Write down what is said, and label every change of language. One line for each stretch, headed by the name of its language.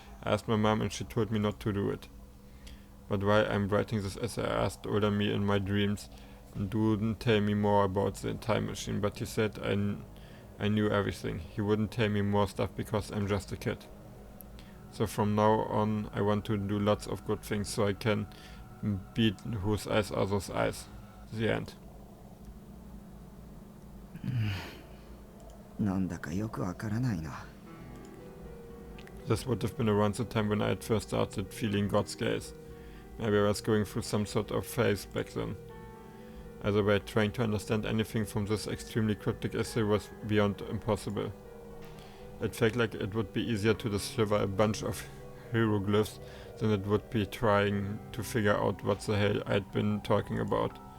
English: I asked my mom and she told me not to do it. But while I'm writing this essay, I asked Oda-mi in my dreams and wouldn't tell me more about the time machine, but he said I knew everything. He wouldn't tell me more stuff because I'm just a kid. So from now on, I want to do lots of good things so I can beat whose eyes are those eyes. The end.
Japanese: なんだかよくわからないな。
English: This would have been around the time when I had first started feeling God's gaze. Maybe I was going through some sort of phase back then. Either way, trying to understand anything from this extremely cryptic essay was beyond impossible. It felt like it would be easier to decipher a bunch of hieroglyphs than it would be trying to figure out what the hell I'd been talking about.